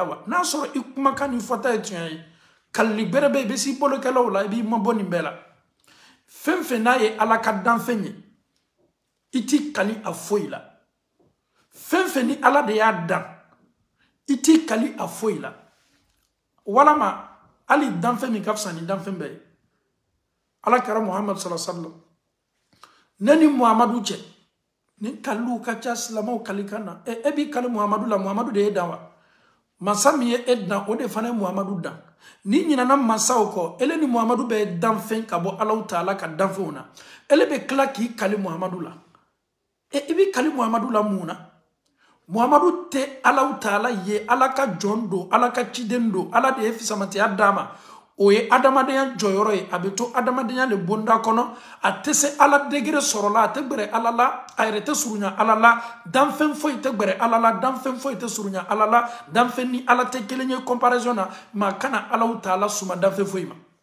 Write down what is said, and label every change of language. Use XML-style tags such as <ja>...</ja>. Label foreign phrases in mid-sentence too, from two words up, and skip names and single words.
<bm>wa n'a sɔrɔ i kumakan ni fɔta ye tiɲɛ ye kalili bɛrɛ bɛ i bɛ s'i bolokɛlaw la i b'i mabɔ nin bɛɛ la fɛn fɛn n'a ye Ala ka danfɛn ye i t'i kali a foyi la fɛn fɛn ni Ala de y'a dan i t'i kali a foyi la walama hali danfɛn min ka fisa ni danfɛn bɛɛ ye Alakira Muhammad</bm> <ar>صلى الله عليه وسلم</ar> <bm>ne ni Muhammadu cɛ ni kaliw ka ca silamɛw kalikan na e b'i kali Muhammadu la Muhammadu de ye dan wa masa min ye e dan o de fana ye Muhammadu dan ni ɲinana masaw kɔ ele ni Muhammadu bɛ danfɛn ka bɔ Alahu Taala ka danfɛnw na ele bɛ tila k'i kali Muhammadu la i b'i kali Muhammadu la mun na Muhammadu tɛ Alahu Taala ye Ala ka jɔn don Ala ka ciden don Ala de ye fisamatiya d'a ma o ye adamadenya jɔyɔrɔ ye a bɛ to adamadenya le bonda kɔnɔ a tɛ se Ala degere sɔrɔ la a tɛ gbɛrɛ Ala la a yɛrɛ tɛ surunya Ala la danfɛn foyi tɛ gbɛrɛ Ala la danfɛn foyi tɛ surunya Ala la danfɛn ni Ala tɛ kelen ye comparaison na maa kana Alahu Taala suma danfɛn foyi ma</bm>